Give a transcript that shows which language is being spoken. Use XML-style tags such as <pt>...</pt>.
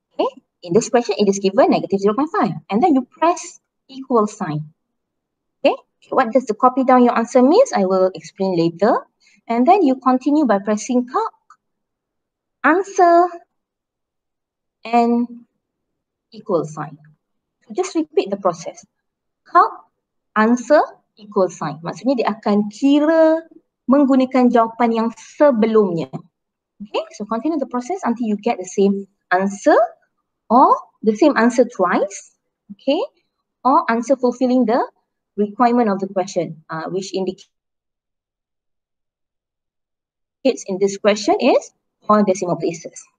<en>Okay, in this question it is given negative 0.5, and then you press equal sign. Okay, What does the copy down your answer means? I will explain later. And then you continue by pressing calc, answer, and equal sign. So just repeat the process. Calc, answer, equal sign.</en> <ms>Maksudnya dia akan kira menggunakan jawapan yang sebelumnya.</ms> <en>Okay, so continue the process until you get the same answer or the same answer twice. Okay, or answer fulfilling the requirement of the question, which indicates in this question is 4 decimal places.</en>